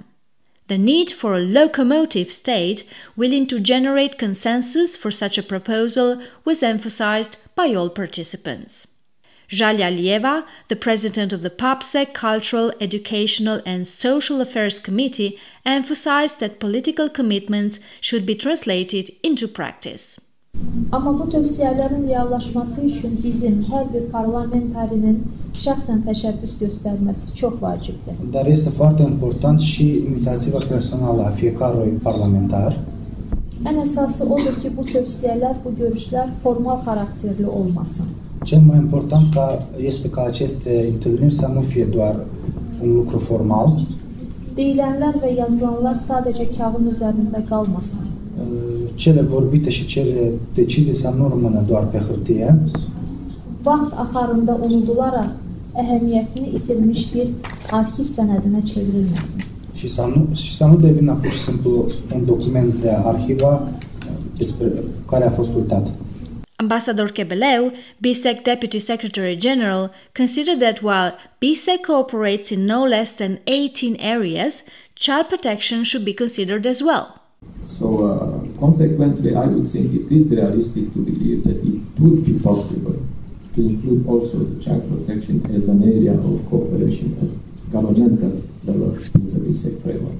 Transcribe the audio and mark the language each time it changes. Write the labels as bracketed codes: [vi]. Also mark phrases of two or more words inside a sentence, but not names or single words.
[en] The need for a locomotive state willing to generate consensus for such a proposal was emphasized by all participants. Jalia Lieva, the president of the PABSEC Cultural, Educational and Social Affairs Committee, emphasized that political commitments should be translated into practice. [az] Ama bu tövsiyələrin reallaşması üçün bizim hər bir parlamentarinin şəxsən təşəbbüs göstərməsi çox vacibdir. [ro] Dar este foarte important și inițiativa personală a fiecărui parlamentar. [az] Ən əsası odur ki, bu tövsiyələr, bu görüşlər formal xarakterli olmasın. [ro] Cel mai important este ca aceste întâlniri să nu fie doar un lucru formal. [az] Deyilənlər və yazılanlar sadəcə kağız üzərində qalmasın. [ro] Cele vorbite și cele decizii să nu rămână doar pe hârtie. [az] Vaxt axarında unudularaq əhəmiyyətini itirmiş bir arxiv sənədinə çevrilməsin. [ro] Și să nu devină pur și simplu un document de arhivă despre care a fost uitat. [en] Ambassador Kebeleu, BSEC Deputy Secretary General, considered that while BSEC cooperates in no less than 18 areas, child protection should be considered as well. So, consequently, I would think it is realistic to believe that it would be possible to include also the child protection as an area of cooperation at governmental level in the BSEC framework.